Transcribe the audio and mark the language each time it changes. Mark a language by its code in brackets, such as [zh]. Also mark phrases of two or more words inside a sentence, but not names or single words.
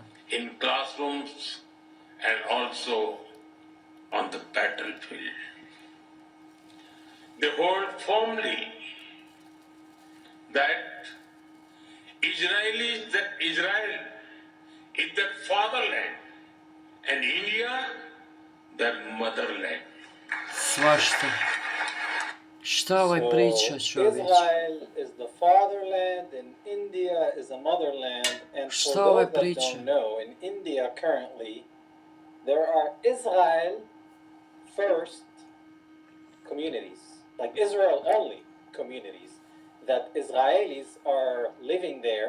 [en] in classrooms and also on the battlefield. They hold firmly that Israel is their fatherland and India their motherland. [sr] Svašta. Šta ovaj priča, čovječ? [en] Israel is the fatherland and India is the motherland. And for those that don't know, in India currently, there are Israel first communities, like Israel only communities, that Israelis are living there.